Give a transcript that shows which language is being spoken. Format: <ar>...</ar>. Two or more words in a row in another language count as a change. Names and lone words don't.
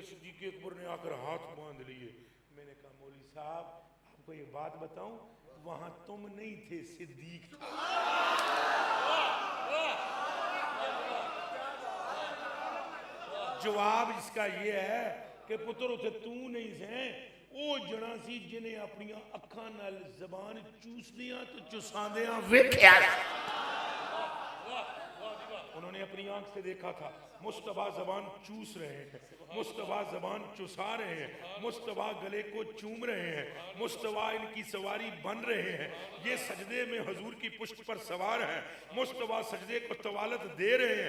<ur>صدیق اکبر نے آ کر ہاتھ باندھ لیے. میں نے کہا مولوی صاحب آپ کو یہ بات بتاؤں، وہاں تم نہیں تھے، صدیق تھا. جواب اس کا یہ ہے کہ</ur> <pa>پتر اتھے تو نہیں سے، وہ جنا سی جنہیں اپنی اکھاں نال زبان چوس دیاں تو چسان دیاں ویکھیا.</pa> <ur>انہوں نے اپنی آنکھ سے دیکھا تھا مصطفیٰ زبان چوس رہے ہیں، مصطفیٰ زبان چسا رہے ہیں، مصطفیٰ گلے کو چوم رہے ہیں، مصطفیٰ ان کی سواری بن رہے ہیں، یہ سجدے میں حضور کی پشت پر سوار ہیں، مصطفیٰ سجدے کو طوالت دے رہے ہیں.</ur>